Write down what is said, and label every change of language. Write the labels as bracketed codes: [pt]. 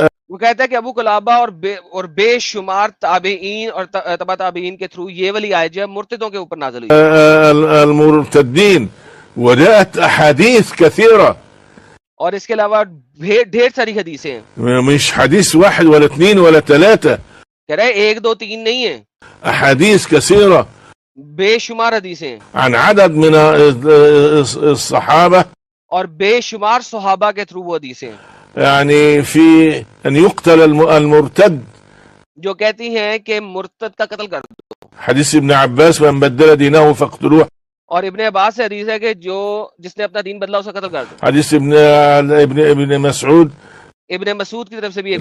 [ur] وہ کہتا ہے کہ ابو قلابہ اور بے شمار تابعین اور تبع تابعین کے تھرو یہ والی آیت جو ہے مرتدوں کے اوپر نازل ہوئی [ar] المرتدين, وجاءت احاديث كثيرة, [ur] اور اس کے علاوہ ڈھیر ساری حدیثیں ہیں. [ar] مش حديث واحد ولا اثنين ولا ثلاثة, [ur] کہہ رہے 1 2 3 نہیں ہیں, [ar] احاديث كثيرة [ur] بے شمار حدیثیں ہیں, [ar] عن عدد من الصحابة, [ur] اور بے شمار صحابہ کے تھرو وہ حدیثیں ہیں [ar] يعني في ان يقتل المرتد. [ur] جو کہتی ہیں کہ مرتد کا قتل کر دو. [ar] حديث ابن عباس من بدل دينه فاقتلوه. [ur] اور ابن عباس سے حدیث ہے کہ جس نے اپنا دین بدلا اسے قتل کر دو. [ar] حديث ابن مسعود [ur] ابن مسعود کی طرف سے بھی ایک